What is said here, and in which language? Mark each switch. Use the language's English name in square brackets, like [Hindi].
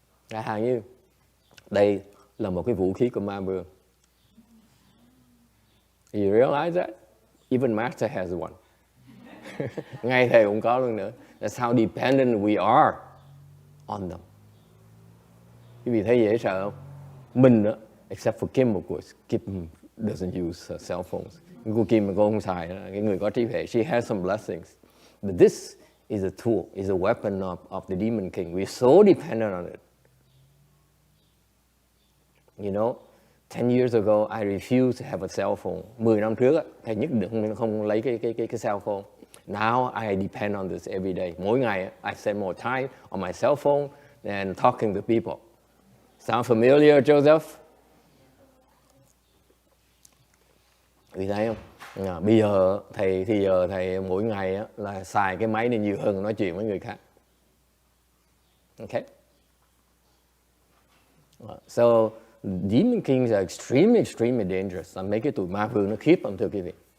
[Vietnamese] Hàng như đây là một cái vũ khí của ma vương. [English] You realize that? Even Master has one. [Vietnamese] Ngay thầy cũng có luôn nữa. [English] That's how dependent we are on them. [Vietnamese] Quý vị thấy dễ sợ không? Mình đó, [English] except for Kim of course. Kim doesn't use cell phones. [Vietnamese] Cô Kim mà cô không xài, cái người có trí huệ, [English] she has some blessings. But this is a tool, is a weapon of the Demon King. We're so dependent on it. You know, 10 years ago, I refused to have a cell phone. [Vietnamese] 10 năm trước, thầy nhất định không lấy cái cell phone. [English] Now I depend on this every day. [Vietnamese] Mỗi ngày, [English] I spend more time on my cell phone than talking to people. Sound familiar, Joseph? [Vietnamese] Vì thấy không? Bây giờ thầy mỗi ngày là xài cái máy này nhiều hơn nói chuyện với người khác. [English] Okay? So, Demon Kings are extremely dangerous. [Vietnamese] Mấy cái tụi ma vương nó khiếp lắm thưa quý vị.